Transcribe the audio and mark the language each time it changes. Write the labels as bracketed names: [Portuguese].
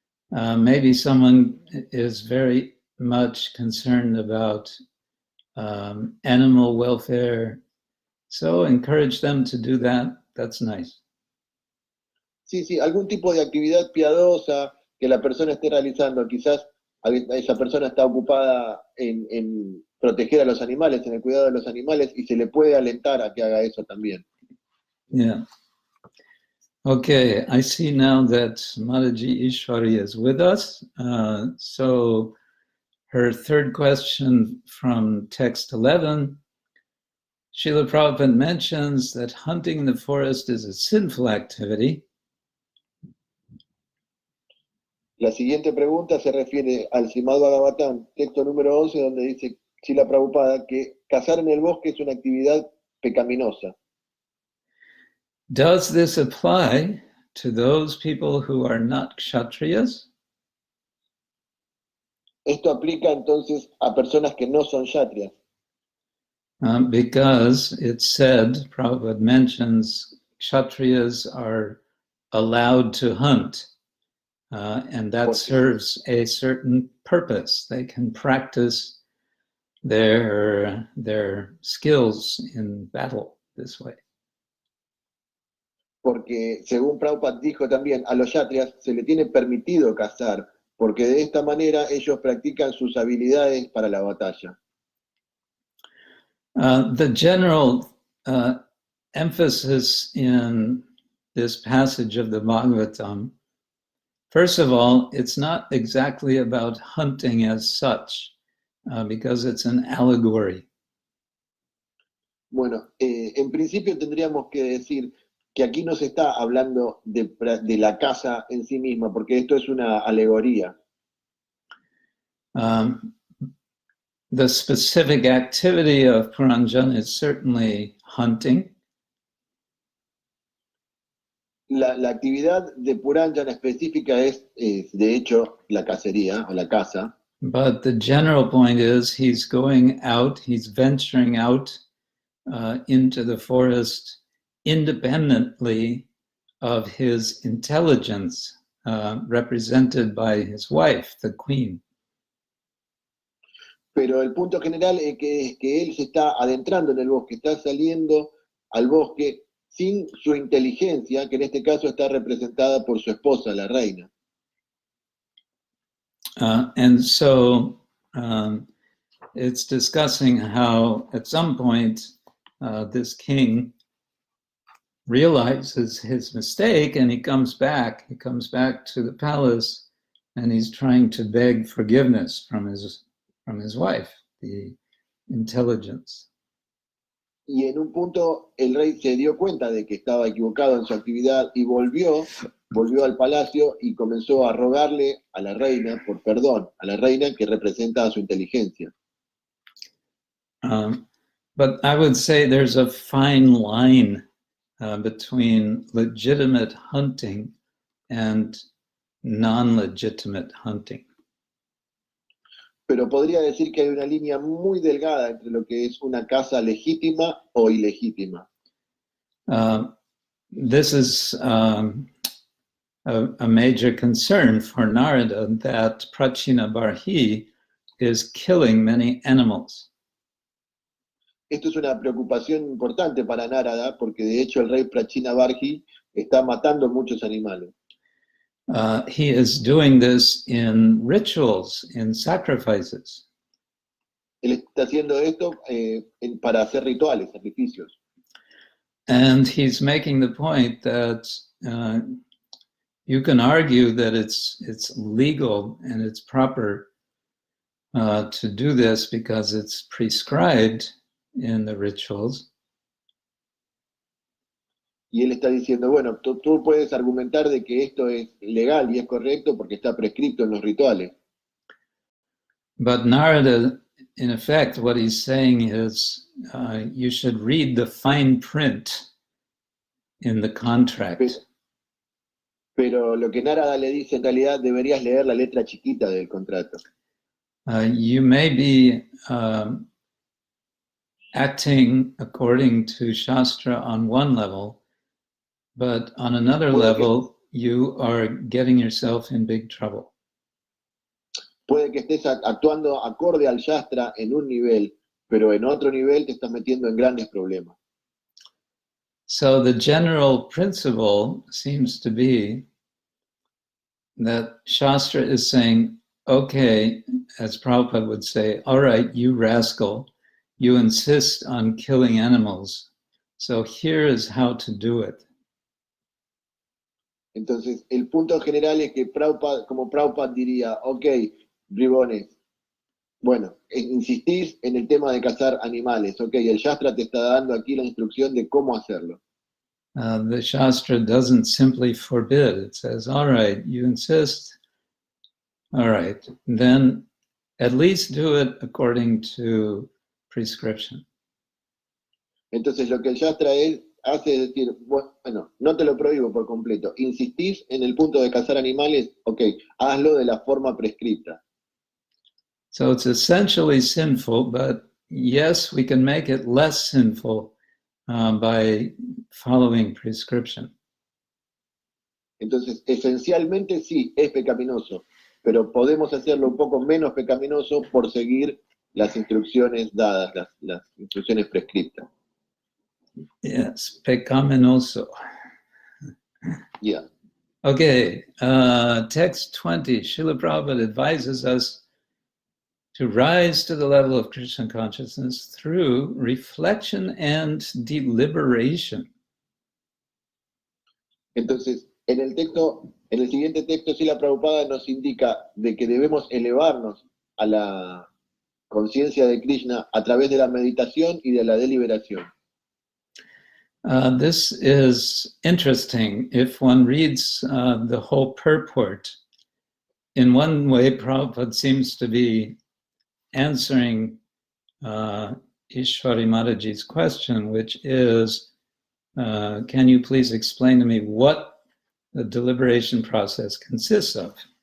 [English] Maybe someone is very much concerned about animal welfare. So encourage them to do that. That's nice. [Spanish] Sí, algún tipo de actividad piadosa que la persona esté realizando. Quizás esa persona está ocupada en proteger a los animales, en el cuidado de los animales, y se le puede alentar a que haga eso también. [English] Yeah. Okay, I see now that Mataji Ishwari is with us. So her third question from text 11, Srila Prabhupada mentions that hunting in the forest is a sinful activity. [Spanish] La siguiente pregunta se refiere al Srimad-Bhagavatam, texto número 11, donde dice Srila Prabhupada que cazar en el bosque es una actividad pecaminosa. [English] Does this apply to those people who are not kshatriyas? [Spanish] Esto aplica entonces a personas que no son kshatriyas. [English] Because it said, Prabhupada mentions, kshatriyas are allowed to hunt. And that serves a certain purpose. They can practice their skills in battle this way. [Spanish] Porque según Prabhupada dijo también, a los kshatriyas se le tiene permitido cazar, porque de esta manera ellos practican sus habilidades para la batalla. [English] The general emphasis in this passage of the Bhagavatam, first of all, it's not exactly about hunting as such, because it's an allegory. [Spanish] Bueno, en principio tendríamos que decir que aquí no se está hablando de la caza en sí misma, porque esto es una alegoría. [English] The specific activity of Puranjan is certainly hunting. [Spanish] La actividad de Puranjan específica es, de hecho, la cacería o la caza. [English] But the general point is he's going out, he's venturing out into the forest independently of his intelligence, represented by his wife, the queen. [Spanish] Pero el punto general es que él se está adentrando en el bosque, está saliendo al bosque sin su inteligencia, que en este caso está representada por su esposa, la reina. [English] And so it's discussing how at some point this king realizes his mistake and he comes back to the palace and he's trying to beg forgiveness from his wife, the intelligence. [Spanish] Y en un punto el rey se dio cuenta de que estaba equivocado en su actividad y volvió volvió al palacio y comenzó a rogarle a la reina por perdón, a la reina que representa a su inteligencia. [English] But I would say there's a fine line between legitimate hunting and non-legitimate hunting. [Spanish] Pero podría decir que hay una línea muy delgada entre lo que es una caza legítima o ilegítima. [English] This is a major concern for Narada, that Prachina Barhi is killing many animals. [Spanish] Esto es una preocupación importante para Narada, porque de hecho el rey Prachina Barhi está matando muchos animales. [English] He is doing this in rituals, in sacrifices. [Spanish] Él está haciendo esto para hacer rituales, sacrificios. [English] And he's making the point that you can argue that it's legal and it's proper to do this because it's prescribed in the rituals. [Spanish] Y él está diciendo, bueno, tú puedes argumentar de que esto es legal y es correcto porque está prescrito en los rituales. [English] But Narada, in effect, what he's saying is you should read the fine print in the contract. [Spanish] Pero lo que Narada le dice en realidad, deberías leer la letra chiquita del contrato. [English] You may be acting according to Shastra on one level, but on another level, you are getting yourself in big trouble. [Spanish] Puede que estés actuando acorde al Shastra en un nivel, pero en otro nivel te estás metiendo en grandes problemas. [English] So the general principle seems to be that Shastra is saying, okay, as Prabhupada would say, all right, you rascal, you insist on killing animals, so here is how to do it. [Spanish] Entonces, el punto general es que Prabhupada, como Prabhupada diría, ok, bribones, bueno, insistís en el tema de cazar animales, ok, el Shastra te está dando aquí la instrucción de cómo hacerlo. [English] The Shastra doesn't simply forbid, it says, all right, you insist, all right, then at least do it according to prescription. [Spanish] Entonces, lo que el Shastra hace es decir, bueno, no te lo prohíbo por completo, insistís en el punto de cazar animales, ok, hazlo de la forma prescripta. [English] So it's essentially sinful, but yes, we can make it less sinful by following prescription. [Spanish] Entonces, esencialmente sí, es pecaminoso, pero podemos hacerlo un poco menos pecaminoso por seguir las instrucciones dadas, las instrucciones prescriptas. [English] Yes, [Spanish] pecaminoso. [English] Yeah. Okay, text 20. Srila Prabhupada advises us to rise to the level of Krishna consciousness through reflection and deliberation. [Spanish] Entonces, en el siguiente texto, Srila Prabhupada nos indica de que debemos elevarnos a la conciencia de Krishna a través de la meditación y de la deliberación. [English] This is interesting. If one reads the whole purport, in one way, Prabhupada seems to be answering Ishwari Mataji's question, which is, can you please explain to me what the deliberation process consists of?